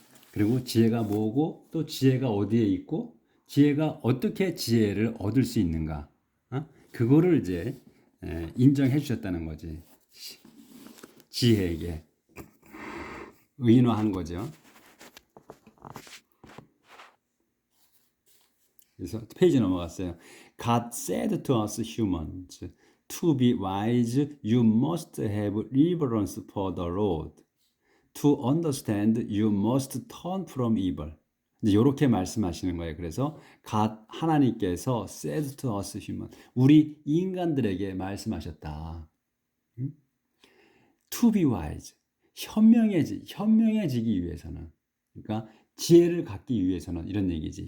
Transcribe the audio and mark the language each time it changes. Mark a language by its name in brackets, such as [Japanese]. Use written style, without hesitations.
[Korean] 그리고 지혜가 뭐고 또 지혜가 어디에 있고 지혜가 어떻게 지혜를 얻을 수 있는가. 그거를 이제 인정해 주셨다는 거지. 지혜에게 의인화한 거죠. 그래서 페이지 넘어갔어요. [English] God said to us humans, to be wise, you must have reverence for the Lord. To understand, you must turn from evil. [Korean] 이제 이렇게 말씀하시는 거예요. 그래서 하나님께서 [English] said to us human, [Korean] 우리 인간들에게 말씀하셨다. [English] To be wise, [Korean] 현명해지기 위해서는, 그러니까 지혜를 갖기 위해서는 이런 얘기지.